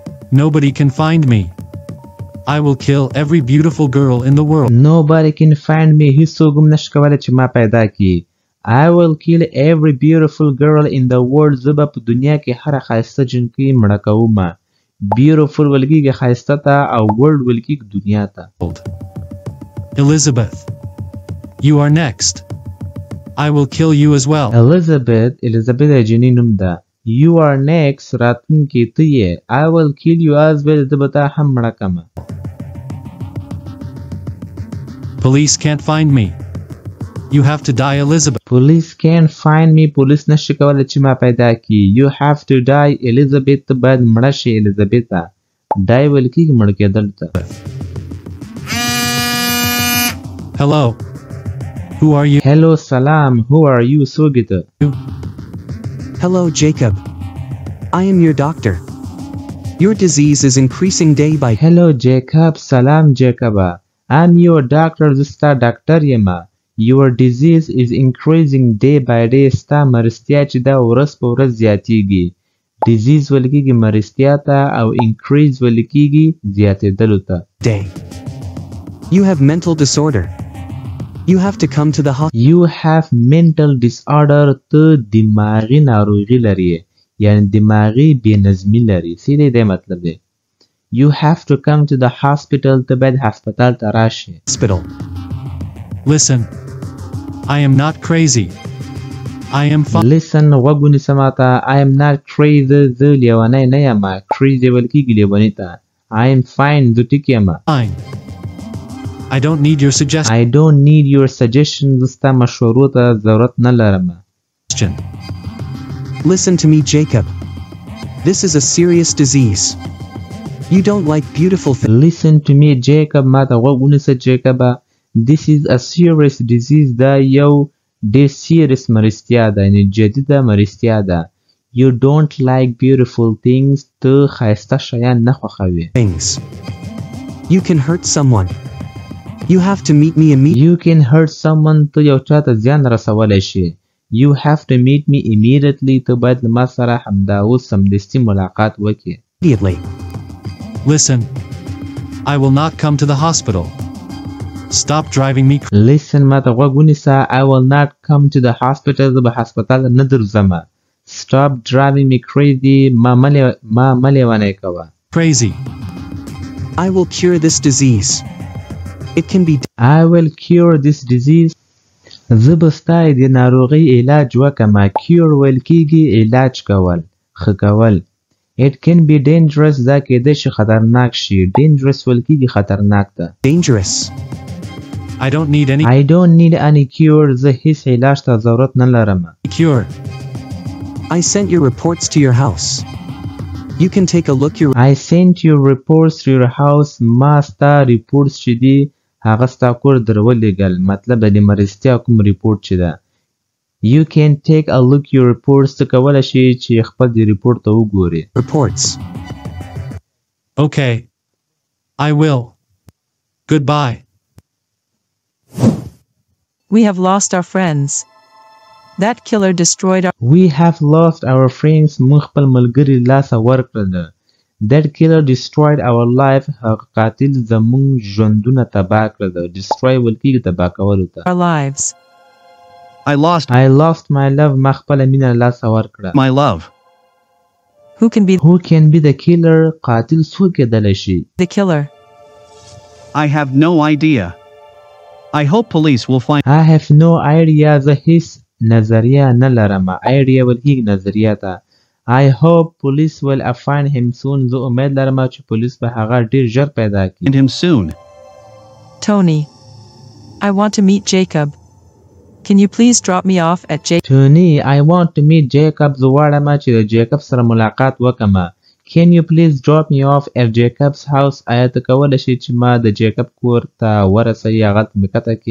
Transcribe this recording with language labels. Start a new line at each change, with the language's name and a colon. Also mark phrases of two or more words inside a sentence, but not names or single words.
English: Nobody can find me. I will kill every beautiful girl in the world. Nobody can find me.
Pashto: هیڅوک هم نشي کولی چې ما پیدا کړي.
English: I will kill every beautiful girl in the world.
Pashto: زه به په دنیا کې هره ښایسته جنکۍ مړه کوم. Beautiful ویل کېږي ښایسته ته او world ویل کېږي دنیا ته.
English: Elizabeth, you are next. I will kill you as well.
Pashto: Elizabeth د جنۍ نوم ده.
English: You are next.
Pashto: راتلونکې ته یې.
English: I will kill you as well.
Pashto: زه به تا هم مړه کړم.
English: Police can't find me. You have to die, Elizabeth. Police can't find me.
Pashto: پولیس نشي کولی چې ما پیدا کړي.
English: You have to die, Elizabeth.
Pashto: ته باید مړه شي Elizabeth. Die ویل کېږي مړه کېدل ته.
English: Hello. Who are you? Hello, salam. Who are you?
Pashto: څوک ته?
English: Hello, Jacob. I am your doctor. Your disease is increasing day by day. Hello, Jacob. Salam, Jacob. I'm your doctor.
Pashto: زه ستا ډاکټر یم.
English: Your disease is increasing day by day.
Pashto: ستا مرستیا چې دا ورځ په ورځ زیاتیږي. Disease ویل کېږي مرستیا ته او increase ویل کېږي زیاتېدلو ته.
English: Day. You have mental disorder. You have to come to the hospital. You have mental disorder.
Pashto: ته دماغي ناروغي لري. یعنی دماغي بې نظمي لري. سیده دی مطلب دی.
English: You have to come to the hospital.
Pashto: ته باید هسپتال ته راشي.
English: Hospital. Listen. I am not crazy. I am fine. Listen.
Pashto: غوږ ونیسه ماته.
English: I am not crazy.
Pashto: زه لیونی نه یم. Crazy ویل کېږي لیوني ته.
English: I am fine.
Pashto: زه ټیک یم.
English: Fine. I don't need your suggestion. I don't need your suggestion.
Pashto: زه ستا مشورو ته ضرورت نه لرم.
English: Listen to me, Jacob. This is a serious disease. You don't like beautiful things. Listen to me, Jacob.
Pashto: ماته غوږ ونیسه Jacob.
English: This is a serious disease.
Pashto: دا یو ډېر serious مرستیا ده. یعنې جدیده مرستیا ده.
English: You don't like beautiful things.
Pashto: ته ښایسته شیان نه خوښوې.
English: Things. You can hurt someone. You have to meet me immediately. You can hurt someone.
Pashto: ته یو چاته زیان رسولی شي.
English: You have to meet me immediately.
Pashto: ته باید له ما سره همدا اوس سمدستي ملاقات وکړې.
English: Immediately. Listen. I will not come to the hospital. Stop driving me crazy. Listen,
Pashto: ماته غوږ ونیسه.
English: I will not come to the hospital.
Pashto: زه به هسپتال نه درځم.
English: Stop driving me crazy.
Pashto: ما مه لیونی کوه.
English: Crazy. I will cure this disease. It can be. I will cure this disease.
Pashto: زه به ستا د ناروغۍ علاج وکړم. Cure ویل کېږي علاج کول. ښه کول.
English: It can be dangerous.
Pashto: دا کېدای شي خطرناک شي. Dangerous ویل کېږي خطرناک ده.
English: Dangerous. I don't need any. I don't need any cure.
Pashto: زه هیڅ علاج ته ضرورت نه لرم.
English: Cure. I sent your reports to your house. You can take a look. I sent your reports to your house.
Pashto: ما ستا reports چې دي هغه ستا کور درولېږل. مطلب د مرستیا کوم report چې ده.
English: You can take a look your reports.
Pashto: ته کولی شي چې خپل د report ته وګورې.
English: Reports. Okay. I will. Goodbye. We have lost our friends. That killer destroyed our... We have lost our friends.
Pashto: موږ خپل ملګري لاسه ورکړل.
English: That killer destroyed our life.
Pashto: هغه قاتل زموږ ژوندونه تباه کړل. Destroy ویل کېږي تباه کولو ته.
English: Our lives. I lost my love.
Pashto: ما خپله مینه لاسه ورکړه.
English: my love. Who can be the killer?
Pashto: قاتل څوک کېدلی شي؟
English: the killer? I have no idea. I hope police will find. I have no idea.
Pashto: زه هیڅ نظریه نه لرم. Idea ویل کېږي نظریه ته.
English: I hope police will find him soon.
Pashto: زه امید لرم چې پولیس به هغه ډېر ژر پیدا کړي.
English: Find him soon. Tony. I want to meet Jacob. Can you please drop me off at Jacob? Tony, I want to meet Jacob.
Pashto: زه غواړم چې د جیکب سره ملاقات وکړم.
English: Can you please drop me off at Jacob's house?
Pashto: آیا ته کولی شې چې ما د جیکب کور ته ورسوي هغلته مې کته کړې؟